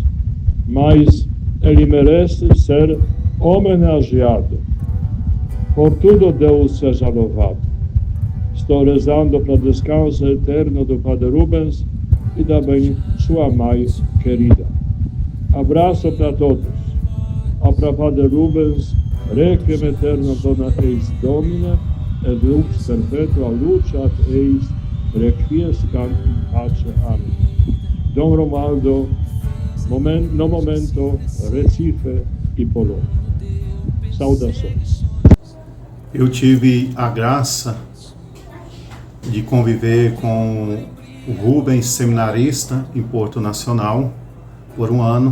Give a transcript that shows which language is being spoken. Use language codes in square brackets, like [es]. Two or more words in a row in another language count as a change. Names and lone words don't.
[pt] Mas ele merece ser homenageado. Por tudo, Deus seja louvado. Estou rezando para o descanso eterno do Padre Rubens e também sua mãe querida. Abraço para todos. A para Padre Rubens, [la] requiem eterno dona eis Domine, et lux perpetua luceat eis, requiescant in pace. [pt] Amém. Dom Romaldo, no momento, Recife e Polônia. Saudações. Eu tive a graça de conviver com o Rubens, seminarista em Porto Nacional, por um ano.